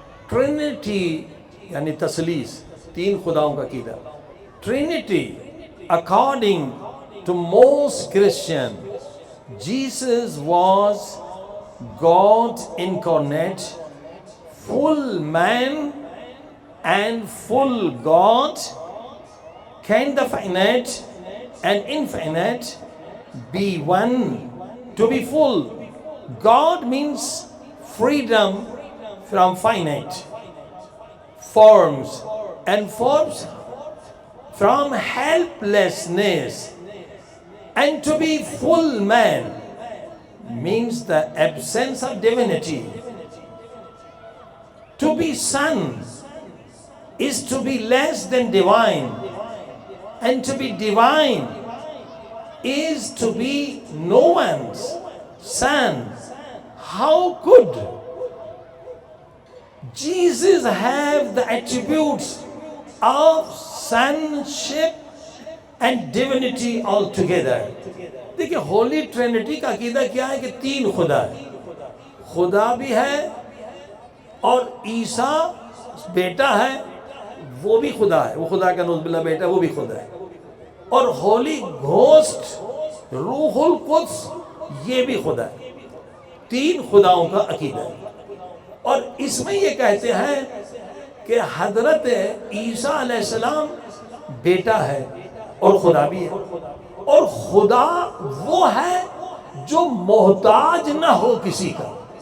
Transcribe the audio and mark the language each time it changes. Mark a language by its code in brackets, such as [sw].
[ur] Trinity یعنی تثلیث، تین خداؤں کا عقیدہ۔ [en] Trinity according to most Christian, Jesus was God incarnate, full man and full God. Can the finite and infinite be one? To be full God means freedom from finite forms, and forms from helplessness, and to be full man means the absence of divinity. To be son is to be less than divine, and to be divine is to be no one's son. How could Jesus have the attributes of sonship and divinity altogether? [ur] دیکھیں Holi Trinity کا عقیدہ کیا ہے کہ تین خدا ہے، خدا بھی ہے، اور عیسیٰ بیٹا ہے وہ بھی خدا ہے، وہ خدا کا نعوذ باللہ بیٹا ہے وہ بھی خدا ہے، اور ہولی گھوسٹ روح القدس یہ بھی خدا ہے۔ تین خداؤں کا عقیدہ ہے، اور اس میں یہ کہتے ہیں کہ حضرت عیسیٰ علیہ السلام بیٹا ہے اور خدا بھی ہے، اور خدا وہ ہے جو محتاج نہ ہو کسی کا۔